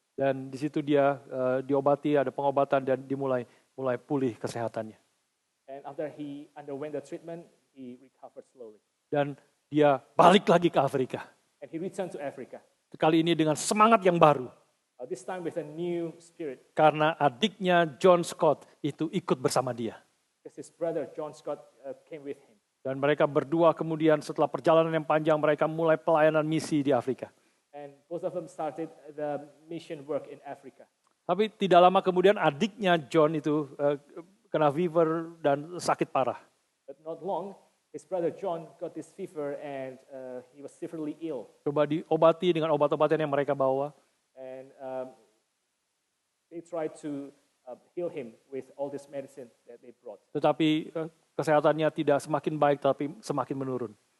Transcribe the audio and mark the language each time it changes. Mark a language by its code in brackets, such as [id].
[id] Dan di situ dia diobati, ada pengobatan dan mulai pulih kesehatannya. [en] And after he underwent the treatment, he recovered slowly. [id] Dan dia balik lagi ke Afrika. [en] And he returned to Africa. [id] Kali ini dengan semangat yang baru. [en] This time with a new spirit. [id] Karena adiknya John Scott itu ikut bersama dia. [en] Because his brother John Scott came with him. [id] Dan mereka berdua kemudian setelah perjalanan yang panjang mereka mulai pelayanan misi di Afrika. [en] And both of them started the mission work in Africa. [id] Tapi tidak lama kemudian adiknya John itu kena fever dan sakit parah. [en] But not long, his brother John got this fever and he was severely ill. [id] Coba diobati dengan obat-obatan yang mereka bawa. [en] And they tried to heal him with all this medicine that they brought. [id] Tetapi kesehatannya tidak semakin baik tapi semakin menurun.